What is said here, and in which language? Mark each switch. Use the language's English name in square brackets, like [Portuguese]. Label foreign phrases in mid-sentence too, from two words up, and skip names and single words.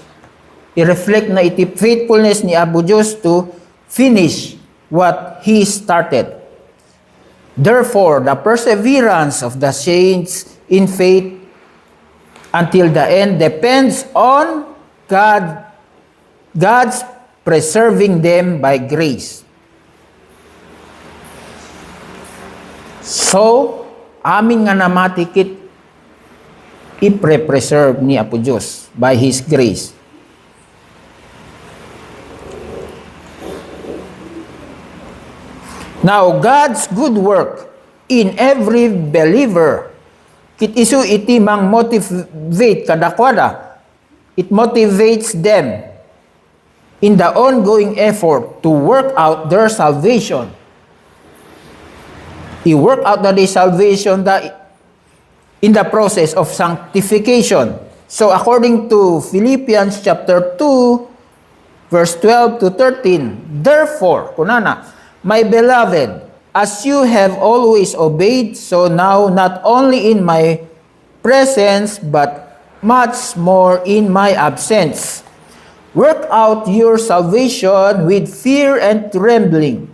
[Iloko] I-reflect na iti faithfulness ni Apo Diyos [English] to finish what He started. Therefore, the perseverance of the saints in faith until the end depends on God's preserving them by grace. So, [Iloko] amin nga namatikit ipre-preserve ni Apo Diyos [English] by His grace. Now, God's good work in every believer, [Iloko] kit isu iti mang motivate kadakwada. [English] It motivates them in the ongoing effort to work out their salvation. I-work out the salvation in the process of sanctification. So according to Philippians chapter 2, verse 12 to 13, therefore, kunana, my beloved, as you have always obeyed, so now not only in my presence, but much more in my absence, work out your salvation with fear and trembling.